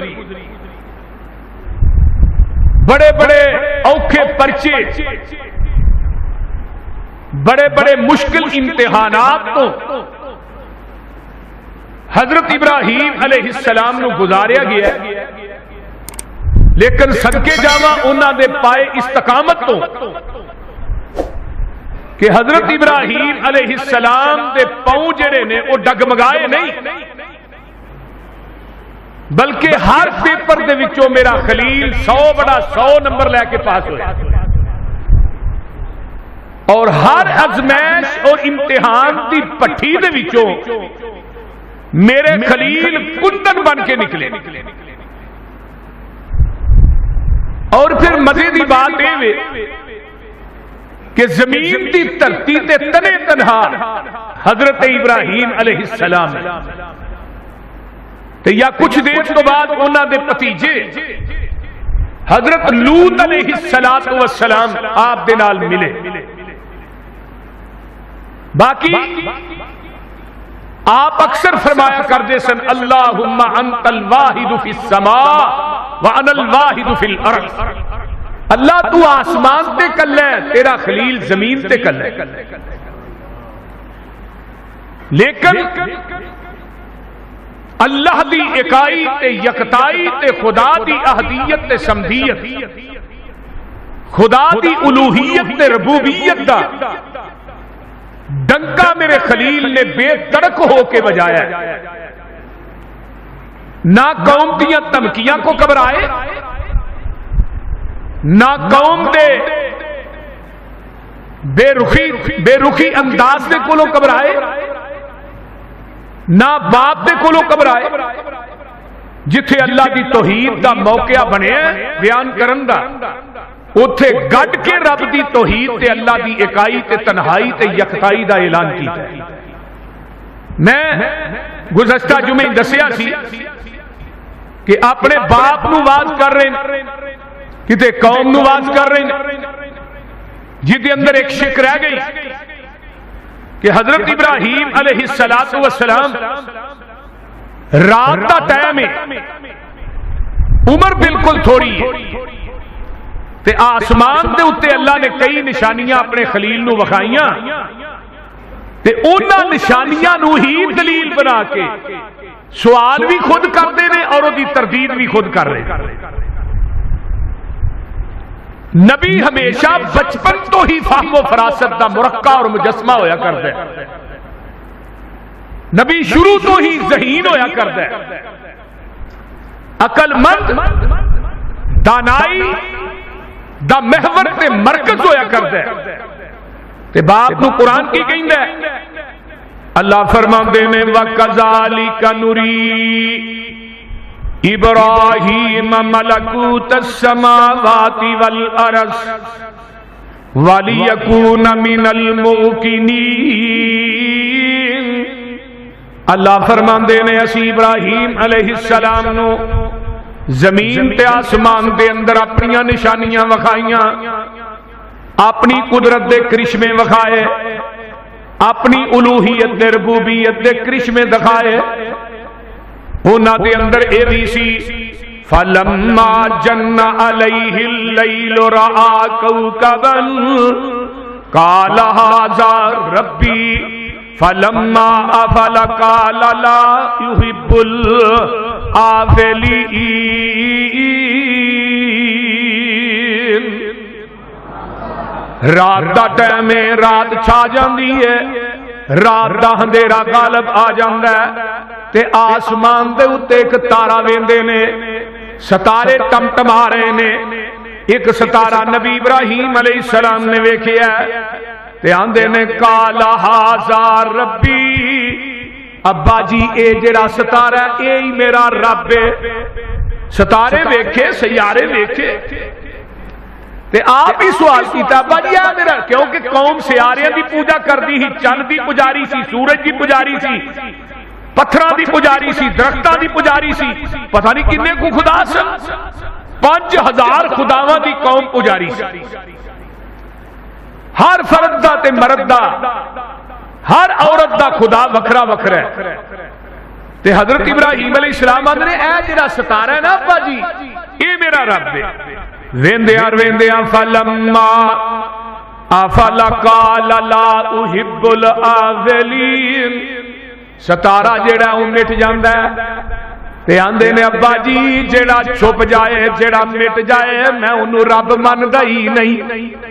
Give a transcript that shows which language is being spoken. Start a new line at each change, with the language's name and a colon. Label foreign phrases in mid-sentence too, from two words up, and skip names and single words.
Punjabi: بڑے بڑے اوکھے پرچے، بڑے بڑے مشکل امتحانات تو حضرت ابراہیم علیہ السلام نو گزاریا گیا ہے، لیکن صدقے جاواں انہاں دے پائے استقامت تو کہ حضرت ابراہیم علیہ السلام دے پاؤں جڑے نے وہ ڈگمگائے نہیں، بلکہ ہر پیپر دے وچوں میرا خلیل 100 نمبر لے کے پاس ہوئے، اور ہر ازمائش اور امتحان دی پٹھی دے وچوں میرے خلیل کندن بن کے نکلے۔ اور پھر مزے دی بات یہ کہ زمین دی دھرتی تے تنے تنہا حضرت ابراہیم علیہ السلام تے یا کچھ دیر تو بعد انہاں دے بھتیجے حضرت لوط علیہ السلام آپ دے نال ملے۔ باقی آپ اکثر فرمایا کرتے سن
Arabic: اللہم انت الواحد فی السماء وانا الواحد فی الارض،
Punjabi: اللہ تو آسمان تے کلے تیرا خلیل زمین تے کلے، لیکن اللہ دی اکائی تے یکتائی تے خدا دی احدیت تے سمدیت، خدا دی الوہیت تے ربوبیت دا ڈنکا میرے خلیل نے بے تڑک ہو کے بجایا ہے، نہ قوم دیاں دھمکیاں کو گھبرائے، نہ قوم دے بے رخی انداز دے کولوں گھبرائے، نہ باپ دے کولوں گھبرائے، جتھے اللہ دی توحید دا موقع بنیا بیان کرن دا اوتھے گڈ کے رب دی توحید تے اللہ دی اکائی تے تنہائی تے یکتائی دا اعلان کیتا ہے۔ میں گزشتہ جمعے دسیا سی کہ اپنے باپ نو واز کر رہے ہیں، کتے قوم نو واز کر رہے ہیں، جدے اندر ایک شک رہ گئی کہ حضرت ابراہیم علیہ السلام رات دا ٹائم ہے، عمر بالکل تھوڑی ہے، تے آسمان دے اتے اللہ نے کئی نشانیاں اپنے خلیل نو وکھائیاں، تے انہاں نشانیاں نو ہی دلیل بنا کے سوال بھی خود کرتے ہیں اور دی تردید بھی خود کر رہے۔ نبی ہمیشہ بچپن تو ہی فہم و فراست دا مرقع اور مجسمہ ہویا کرتا ہے، نبی شروع تو ہی ذہین ہویا کرتا ہے، عقل مند دانائی دا محور تے مرکز ہویا کرتا ہے، تے باپ نو قرآن کی کہندا ہے، اللہ فرماندے نے
Arabic: وَكَذَلِكَ نُرِي ابراہیم ملکوت السماوات والارض وَلِيَكُونَ مِنَ الْمُوقِنِينَ۔
Punjabi: اللہ فرماندے نے اسی ابراہیم علیہ السلام نو زمین تے آسمان دے اندر اپنی نشانیاں وکھائیاں، اپنی قدرت دے کرشمے وکھائے، اپنی الوہیت دے ربوبیت دے کرشمے دکھائے، انہاں دے اندر اے بھی سی
Arabic: فَلَمَّا جَنَّ عَلَيْهِ اللَّيْلُ رَآ كَوْكَبًا قَالَ هَٰذَا رَبِّي فَلَمَّا أَفَلَ قَالَ لَا يُحِبُّ الْآفِلِينَ۔
Punjabi: رات دا ٹائم ہے، رات چھا جاندی ہے، رات دا اندھیرا غالب آ جاندا ہے، تے آسمان دے اُتے ایک تارا ویندے نے، ستارے ٹمٹما رہے نے، ایک ستارہ نبی ابراہیم علیہ السلام نے ویکھیا تے آندے نے
Arabic: قال ھذا ربی،
Punjabi: ابا جی اے جڑا ستارہ اے ہی میرا رب ہے۔ ستارے ویکھے، سیارے ویکھے تے آپ ہی سوال کیتا ابا جی آ میرا، کیونکہ قوم سیاریاں دی پوجا کردی ہی، چند دی پجاری سی، سورج دی پجاری سی، پتھراں دی پجاری سی، درختاں دی پجاری سی، پتہ نہیں کنے کو خدا سن، 5000 خداواں دی قوم پجاری سی، ہر فرد دا تے مرد دا، ہر عورت دا خدا وکھرا وکھرا ہے۔ تے حضرت ابراہیم علیہ السلام نے اے جڑا ستارہ ہے نا ابا جی، اے میرا رب ہے۔ ویندیاں ویندیاں
Arabic: فلما افلا قال لا احب الآفلین،
Punjabi: ستارہ جڑا وہ مٹ جاندا ہے تے آندے نے ابا جی جڑا چھپ جائے، جڑا مٹ جائے، میں انہوں رب مندا ہی نہیں۔